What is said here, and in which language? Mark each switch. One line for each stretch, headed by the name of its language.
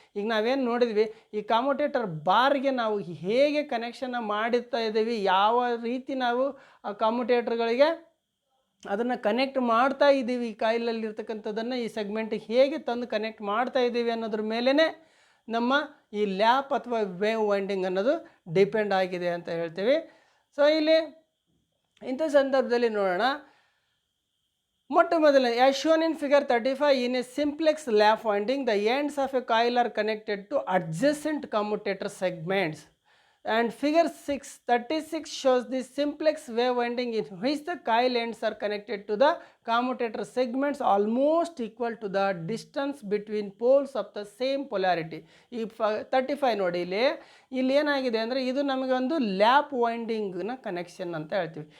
Kannada: ಈಗ ನಾವೇನು ನೋಡಿದ್ವಿ, ಈ ಕಮ್ಯುಟೇಟರ್ ಬಾರ್ಗೆ ನಾವು ಹೇಗೆ ಕನೆಕ್ಷನ್ ಮಾಡುತ್ತಾ ಇದ್ದೀವಿ, ಯಾವ ರೀತಿ ನಾವು ಆ ಕಮ್ಯುಟೇಟರ್ಗಳಿಗೆ ಅದನ್ನು ಕನೆಕ್ಟ್ ಮಾಡ್ತಾ ಇದ್ದೀವಿ, ಈ ಕಾಯಿಲಲ್ಲಿರ್ತಕ್ಕಂಥದ್ದನ್ನು ಈ ಸೆಗ್ಮೆಂಟಿಗೆ ಹೇಗೆ ತಂದು ಕನೆಕ್ಟ್ ಮಾಡ್ತಾ ಇದ್ದೀವಿ ಅನ್ನೋದ್ರ ಮೇಲೇ ನಮ್ಮ ಈ ಲ್ಯಾಪ್ ಅಥವಾ ವೇವ್ ವೈಂಡಿಂಗ್ ಅನ್ನೋದು ಡಿಪೆಂಡ್ ಆಗಿದೆ ಅಂತ ಹೇಳ್ತೀವಿ.
English: so
Kannada: ಇಲ್ಲಿ ಇಂಥ ಸಂದರ್ಭದಲ್ಲಿ ನೋಡೋಣ, ಮೊಟ್ಟ ಮೊದಲನೇ
English: As shown in figure 35 in a simplex lap winding the ends of a coil are connected to adjacent commutator segments. And figure 36 shows the simplex wave winding in which the coil ends are connected to the commutator segments almost equal to the distance between poles of the same polarity.
Kannada: ಈ 35 ನೋಡಿ, ಇಲ್ಲಿ ಏನಾಗಿದೆ ಅಂದರೆ, ಇದು ನಮಗೆ ಒಂದು ಲ್ಯಾಪ್ ವೈಂಡಿಂಗ್ನ connection ಅಂತ ಹೇಳ್ತೀವಿ.